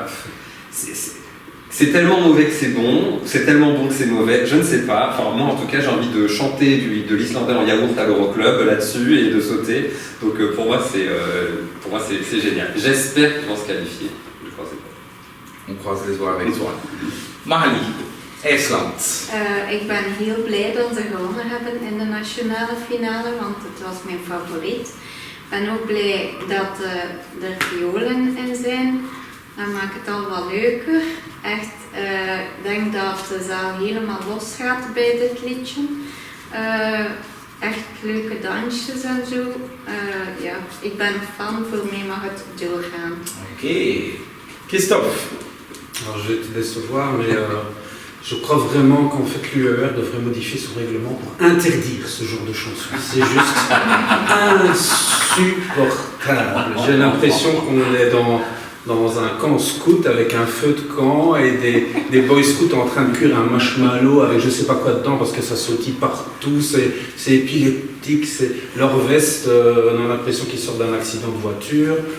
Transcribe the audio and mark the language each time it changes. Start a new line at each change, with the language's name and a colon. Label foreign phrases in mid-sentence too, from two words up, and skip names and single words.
French: C'est tellement mauvais que c'est bon, c'est tellement bon que c'est mauvais, je ne sais pas. Enfin, moi en tout cas, j'ai envie de chanter de l'islandais en yaourt à l'Euroclub là-dessus et de sauter. Donc pour moi, c'est génial. J'espère qu'ils vont se qualifier. Je crois que c'est pas. On croise les doigts avec toi. Magali, IJsland.
Dutch: Ik ben heel blij dat ze gewonnen hebben in de nationale finale, want het was mijn favoriet. Ik ben ook blij dat er violen in zijn. Dat maakt het al wat leuker. echt, ik denk dat de zaal helemaal los gaat bij dit liedje. Echt leuke dansjes en zo. Ja, ik ben fan, voor mij mag het doorgaan. Ok. Christophe.
French: Alors je vais te décevoir, mais je crois vraiment qu'en fait l'UER devrait modifier son règlement pour interdire ce genre de chanson. C'est juste insupportable. J'ai l'impression qu'on est dans un camp scout avec un feu de camp et des
English: boy scouts
French: en train de cuire un marshmallow avec je sais pas quoi dedans parce que ça sautille partout, c'est épileptique, c'est leur veste, on a l'impression qu'ils sortent d'un accident de voiture.